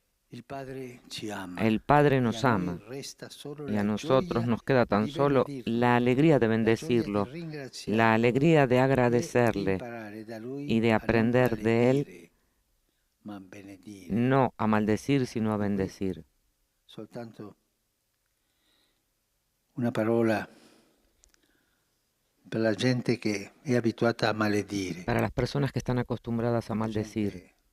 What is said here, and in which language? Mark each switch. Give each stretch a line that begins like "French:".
Spanish: El Padre nos ama y a nosotros nos queda tan solo la alegría de bendecirlo, la alegría de agradecerle y de aprender de Él, no a maldecir, sino a bendecir.
Italian: Una parola per la gente che è abituata a maledire.
Spanish: Para las personas que están acostumbradas a maldecir.